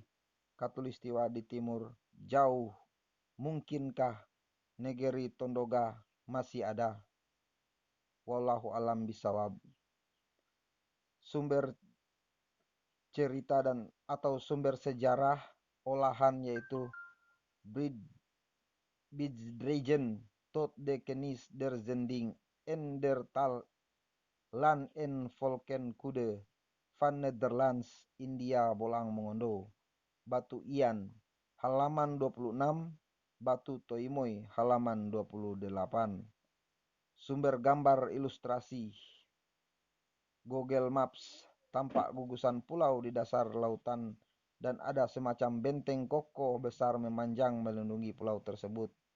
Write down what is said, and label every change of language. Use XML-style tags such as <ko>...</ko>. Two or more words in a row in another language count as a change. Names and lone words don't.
<id>Katulistiwa di timur. Jauh. Mungkinkah negeri Tondoga masih ada?</id> <ar>والله أعلم بالصواب.</ar> <id>Sumber cerita dan atau sumber sejarah olahan yaitu Bidregen tot de kennis der zending en der tal land en volkenkunde van Nederlands India Bolang Mongondo. Batu Ian halaman 26, Batu Toimoy halaman 28. Sumber gambar ilustrasi Google Maps, tampak gugusan pulau di dasar lautan dan ada semacam benteng kokoh besar memanjang melindungi pulau tersebut.</id>